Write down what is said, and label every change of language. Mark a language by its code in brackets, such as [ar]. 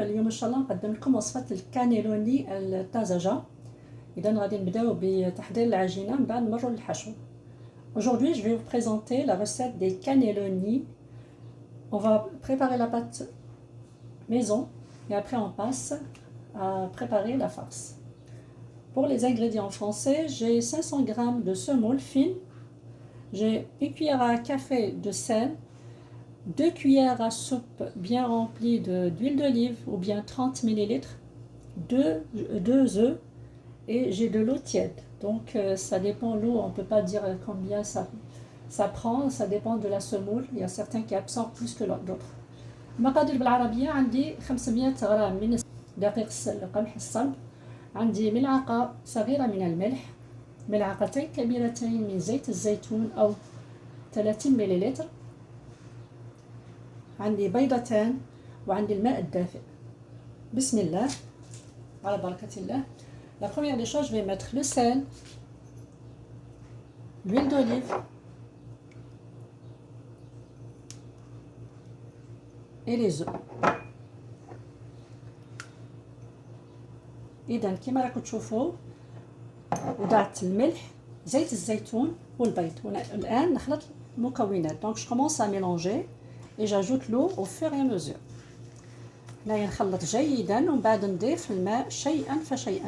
[ar] اليوم ان شاء الله نقدم لكم وصفة الكانيلوني الطازجة. اذا غادي نبداو بتحضير العجينة من بعد نمروا للحشو. [fr] Aujourd'hui, je vais vous présenter la recette des cannelloni. On va préparer la pâte maison et après on passe à préparer la farce. Pour les ingrédients français, j'ai 500 g de semoule fine, j'ai une cuillère à café de sel, 2 cuillères à soupe bien remplies d'huile d'olive ou bien 30 ml, 2 œufs et j'ai de l'eau tiède. Donc ça dépend l'eau, on ne peut pas dire combien ça prend, ça dépend de la semoule. Il y a certains qui absorbent plus que d'autres. [ar] المقادير بالعربية عندي 500 غرام من دقيق القمح الصلب، عندي ملعقة صغيرة من الملح، ملعقتين كبيرتين من زيت الزيتون أو 30 ملل، عندي بيضتان وعندي الماء الدافئ. بسم الله على بركة الله. [fr] La première des choses, je vais mettre le sel, l'huile d'olive et les œufs. [ar] إذا كما راكم تشوفوا وضعت الملح، زيت الزيتون والبيض. الآن نخلط المكونات. [fr] Donc je commence à mélanger et j'ajoute l'eau au fur et à mesure. [ar] هنايا نخلط جيدا ومن بعد نضيف الماء شيئا فشيئا.